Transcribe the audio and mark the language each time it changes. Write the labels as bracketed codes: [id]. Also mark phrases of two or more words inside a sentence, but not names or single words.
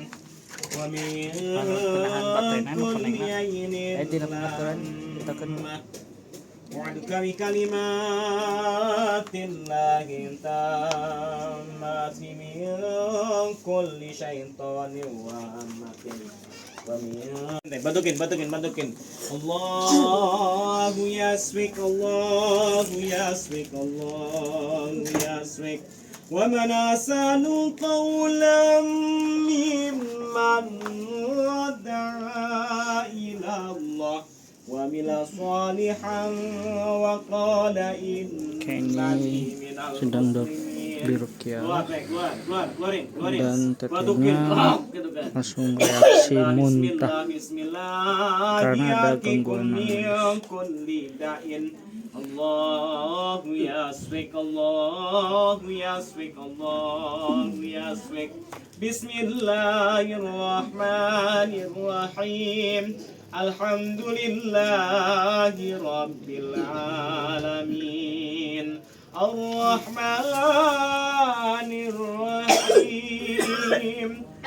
[ar] ومن كل عين لامة. وأعيذك بكلمات الله التامة من كل شيطان رجيم. [id] Bantukin. [ar] الله يشفيك، الله يشفيك، الله يشفيك. ومن أحسن قولا ممن دعا إلى الله وعمل صالحا وقال إنني من [id] Sedang diruqyah dan tetenya langsung reaksi muntah karena ada gangguan nafas. [ar] الله يشفيك، الله يشفيك، الله يشفيك. بسم الله الرحمن الرحيم. الحمد لله رب العالمين. الرحمن الرحيم.